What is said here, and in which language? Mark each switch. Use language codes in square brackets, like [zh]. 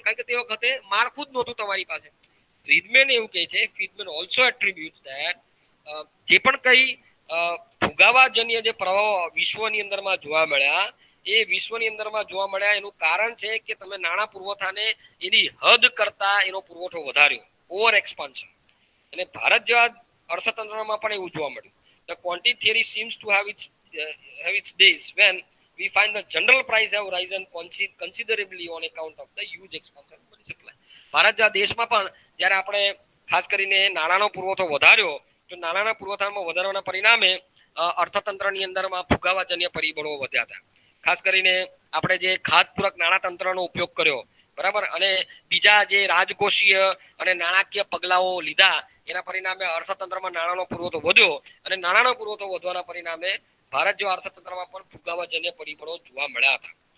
[gu] કારણ કે તે વખતે માળખું જ નહોતું તમારી પાસે. ફ્રીડમેન એવું કહે છે, ફ્રીડમેન [en] also attributes that [gu] જે પણ કઈ ફુગાવાજન્ય જે પ્રભાવો વિશ્વની અંદરમાં જોવા મળ્યા એ વિશ્વની અંદરમાં જોવા મળ્યા એનું કારણ છે કે તમે નાણાં પુરવઠાને એની હદ કરતા એનો પુરવઠો વધાર્યો, ઓવર એક્સપાન્શન. અને ભારત જેવા અર્થતંત્રમાં પણ એવું જોવા મળ્યું. [en] The quantity theory seems to have its days when we find the general price have risen considerably on account of the huge expansion of money supply. [gu] Bharat જેવા દેશમાં પણ જ્યારે આપણે ખાસ કરીને નાણાંનો પુરવઠો વધાર્યો તો નાણાંના પુરવઠામાં વધારવાના પરિણામે અર્થતંત્રની અંદરમાં ફુગાવાજન્ય પરિબળો વધ્યા હતા. ખાસ કરીને આપણે જે ખાતપૂરક નાણાતંત્રનો ઉપયોગ કર્યો, બરાબર, અને બીજા જે રાજકોષીય અને નાણાકીય પગલાઓ લીધા એના પરિણામે અર્થતંત્રમાં નાણાંનો પુરવઠો વધ્યો અને નાણાંનો પુરવઠો વધવાના પરિણામે ભારત જેવા અર્થતંત્રમાં પણ ફુગાવાજન્ય પરિબળો જોવા મળ્યા હતા.